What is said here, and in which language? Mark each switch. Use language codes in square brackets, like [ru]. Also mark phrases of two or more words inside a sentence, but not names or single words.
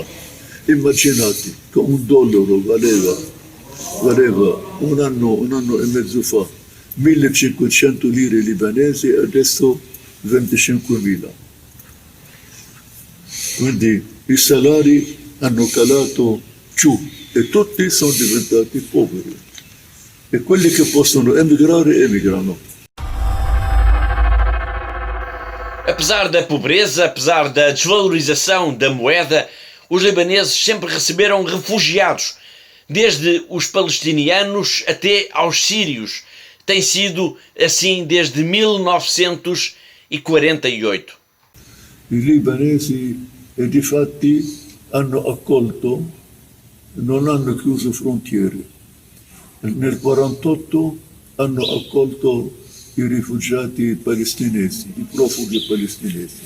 [it] Immaginate che un dollaro valeva un anno e mezzo fa 1500 lire libanesi, adesso 25.000. Quindi i salari hanno calato giù e tutti sono diventati poveri. E quelli che possono emigrare, emigrano. [pt] A Apesar da pobreza, apesar da desvalorização da moeda, os libaneses sempre receberam refugiados, desde os palestinianos até aos sírios. Tem sido assim desde 1948. [it] I libanesi difatti hanno accolto, non hanno chiuso frontiere. Nel 1948 hanno accolto i rifugiati palestinesi, i profughi palestinesi.